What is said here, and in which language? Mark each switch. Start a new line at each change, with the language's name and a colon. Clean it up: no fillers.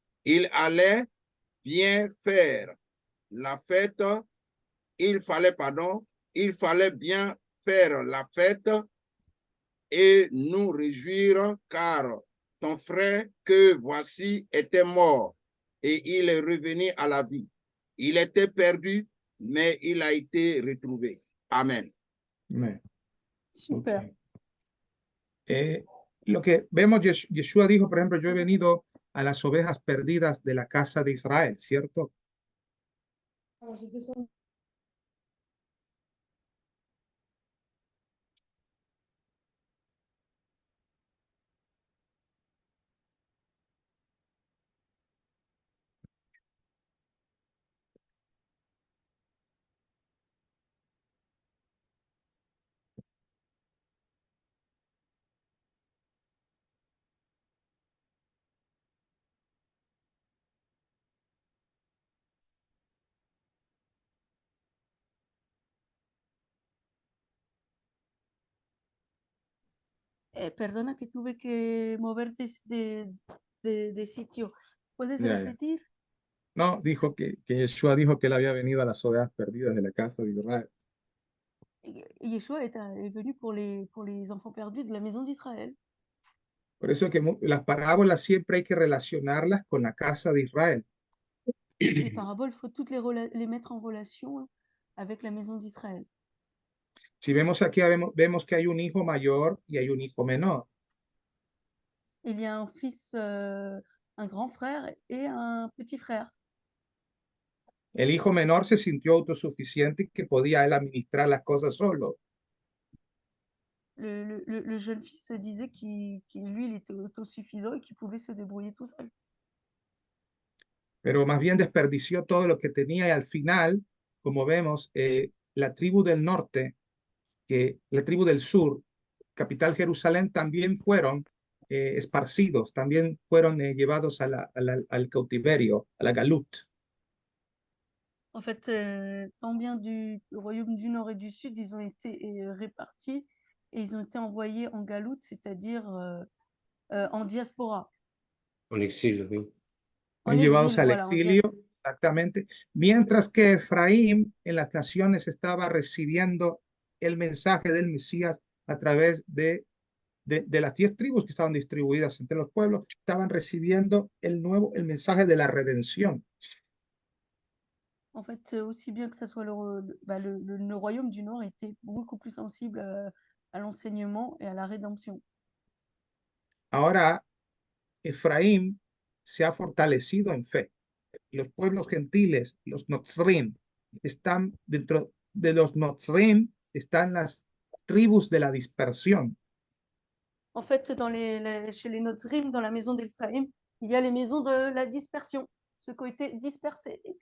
French: Il allait bien faire la fête, il fallait bien faire la fête et nous réjouir, car ton frère que voici était mort et il est revenu à la vie. Il était perdu, mais il a été retrouvé. Amen. Me- Super. ok.
Spanish: Lo que vemos, Yeshua dijo, por ejemplo, yo he venido a las ovejas perdidas de la casa de Israel, ¿cierto? Perdona que tuve que mover de sitio. ¿Puedes Ya, ya. repetir? No, dijo que Yeshua dijo que él había venido a las ovejas perdidas de la casa de Israel.
French: Yeshua est venu pour les enfants perdus de la maison d'Israël.
Spanish: Por eso que las parábolas siempre hay que relacionarlas con la casa de Israel.
French: Les paraboles, il faut toutes les mettre en relation avec la maison d'Israël.
Spanish: Si vemos aquí, vemos que hay un hijo mayor y hay un hijo menor.
French: Il y a un fils, un grand frère et un petit frère.
Spanish: El hijo menor se sintió autosuficiente y que podía él administrar las cosas solo.
French: Le jeune fils se disait lui, il était autosuffisant et qu'il pouvait se débrouiller tout seul.
Spanish: Pero más bien desperdició todo lo que tenía y al final, como vemos, la tribu del norte, la tribu del sur, capital Jerusalén, también fueron esparcidos, también fueron llevados al cautiverio, a la galut.
French: En fait, tant bien du royaume du Nord et du Sud, ils ont été répartis et ils ont été envoyés en galoute, c'est-à-dire en diaspora, En exil, oui. en
Spanish: Llevados
French: exil,
Spanish: al
French: voilà,
Spanish: exilio, exactamente, mientras que Efraín en las naciones estaba recibiendo el mensaje del Mesías a través de las 10 tribus que estaban distribuidas entre los pueblos, estaban recibiendo el mensaje de la redención.
French: En fait, aussi bien que ça soit le royaume du Nord était beaucoup plus sensible à l'enseignement et à la rédemption.
Spanish: Ahora, Efraín se ha fortalecido en fe. Los pueblos gentiles, los Notzrim, están dentro de los Notzrim, están las tribus de la dispersión.
French: En fait, chez les Notzrim, dans la maison d'Éphraïm, il y a les maisons de la dispersion, ceux qui ont été dispersés.